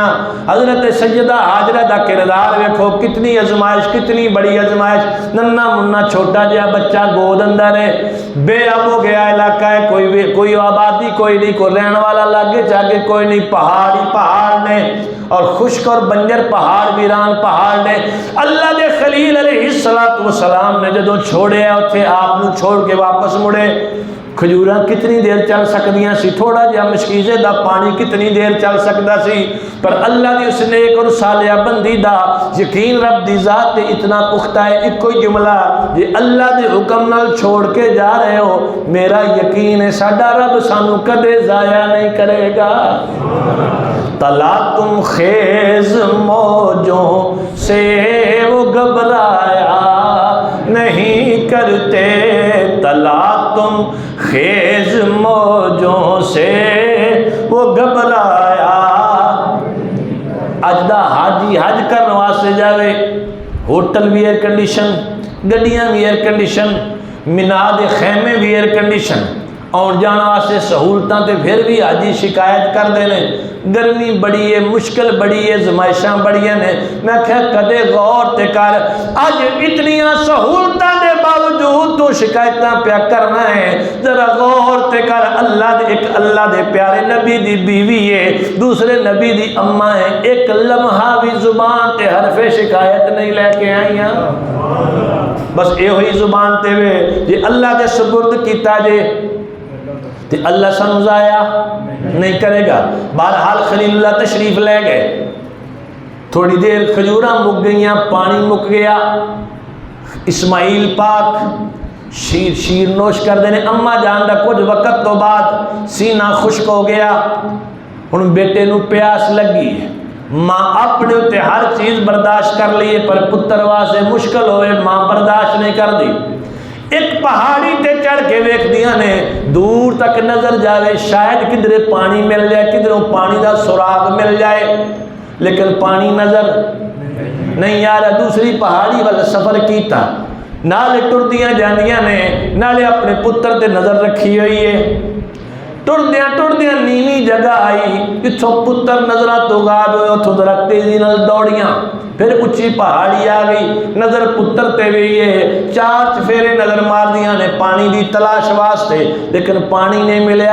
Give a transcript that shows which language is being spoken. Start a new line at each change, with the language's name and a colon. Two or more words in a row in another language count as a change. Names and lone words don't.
Punjabi: حضرت سیدہ حاجرہ دا کردار ویکھو، کتنی ازمائش، کتنی بڑی ازمائش، ننا منا چھوٹا جہا بچہ گود اندر ہے، بے اب ہو گیا علاقہ ہے، کوئی آبادی کوئی نہیں، کوئی رہن والا لاگے چاگے کوئی نہیں، پہاڑ ہی پہاڑ نے، اور خشک اور بنجر پہاڑ، ویران پہاڑ نے۔ اللہ دے خلیل
Arabic: علیہ السلام
Punjabi: نے جدوں چھوڑے اتھے آپ نو چھوڑ کے واپس مڑے، کھجوراں کتنی دیر چل سکدیاں سی، تھوڑا جہا مشکیزے دا پانی کتنی دیر چل سکدا سی، پر اللہ دی اس نیک اور صالحہ بندی دا یقین رب دی ذات تے اتنا پختہ ہے۔ ایک کوئی جملہ جی اللہ دے حکم نال چھوڑ کے جا رہے ہو، میرا یقین ہے ساڈا رب سانو کدے ضائع نہیں کرے گا۔
Urdu: تلا تم خیز موجوں سے وہ گھبرایا نہیں کرتے، تلا تم خیز موجوں سے وہ گھبرایا۔
Punjabi: اج دا حاجی حج کرنے واسطے جاوے، ہوٹل بھی
English: air condition,
Punjabi: گڈیاں بھی
English: air condition,
Punjabi: مینا دے خیمے بھی
English: air condition,
Punjabi: آن جان واسطے سہولتاں تے پھر بھی حاجی شکایت کر دینے، گرمی بڑی ہے، مشکل بڑی ہے، زمائشاں بڑی ہیں۔ میں کہا کدے غور تے کر، آج اتنیاں سہولتاں دے باوجود تو شکایتاں پیا کرنا ہے، ذرا غور تے کر، اللہ دے پیارے نبی دی بیوی ہے، دوسرے نبی دی اماں ہے، ایک لمحہ بھی زبان تے حرف شکایت نہیں لے کے آئیاں، بس اے ہوئی زبان تے وے جی اللہ دے سپرد کیتا جے تے اللہ سانو ضائع نہیں کرے گا۔ بہرحال خلیل اللہ تشریف لے گئے، تھوڑی دیر کھجوراں مک گئیاں، پانی مک گیا، اسماعیل پاک شیر نوش کر دینے، اما جان دا کچھ وقت تو بعد سینہ خشک ہو گیا، ہن بیٹے نو پیاس لگی، ماں اپنے تے ہر چیز برداشت کر لیے، پر پتر واسطے مشکل ہوئے، ماں برداشت نہیں کر دی۔ ایک پہاڑی تے چڑھ کے ویکھ دیاں نے، دور تک نظر جاوے، شاید کدھرے پانی مل جائے، کدھروں پانی دا سراغ مل جائے، لیکن پانی نظر نہیں آ رہا۔ دوسری پہاڑی والا سفر کیتا، نالے ٹردیاں جاندیاں نے، نالے اپنے پتر تے نظر رکھی ہوئی ہے، ٹردیاں نیوی جگہ آئی، اتھوں پتر نظرہ تو غائب ہوئے، اتھوں ذرا تیزی نال دوڑیاں، پھر اچھی پہاڑی آ گئی، نظر پتر تے بھی ہے، چار چفیرے نظر مار دیاں نے پانی دی تلاش واسطے، لیکن پانی نہیں ملیا۔